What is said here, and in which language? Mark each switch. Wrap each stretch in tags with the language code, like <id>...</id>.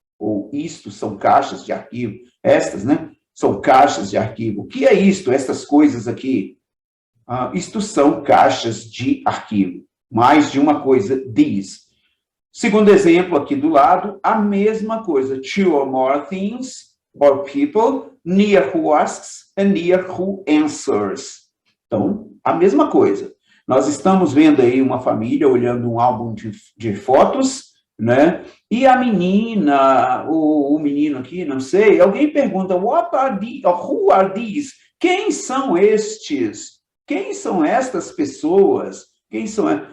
<pt>ou isto são caixas de arquivo, estas, né? São caixas de arquivo. O que é isto, estas coisas aqui? Isto são caixas de arquivo. Mais de uma coisa, these. Segundo exemplo, aqui do lado, a mesma coisa.</pt> <en>Two or more things or people, near who asks and near who answers.</en> <pt>Então, a mesma coisa. Nós estamos vendo aí uma família olhando um álbum de fotos, né? E a menina, o menino aqui, não sei, alguém pergunta,</pt> <en>what are these, who are these?</en> <pt>Quem são estes? Quem são estas pessoas? Quem são?</pt>